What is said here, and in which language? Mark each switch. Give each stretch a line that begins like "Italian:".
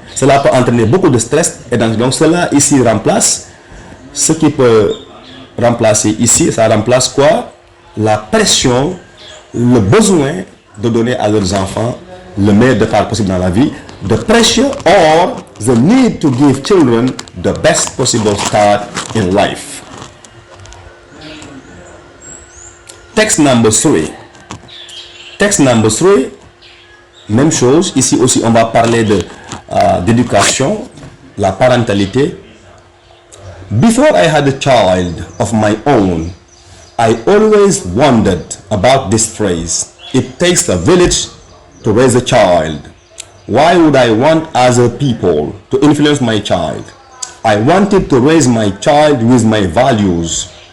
French: Cela peut entraîner beaucoup de stress et donc cela ici remplace. Ce qui peut remplacer ici, ça remplace quoi? La pression, le besoin de donner à leurs enfants le meilleur départ possible dans la vie.
English: The pressure or the need to give children the best possible start in life. Text number 3. Text number 3,
French: même chose. Ici aussi, on va parler d'éducation, la parentalité.
English: Before I had a child of my own, I always wondered about this phrase. It takes a village to raise a child. Why would I want other people to influence my child? I wanted to raise my child with my values.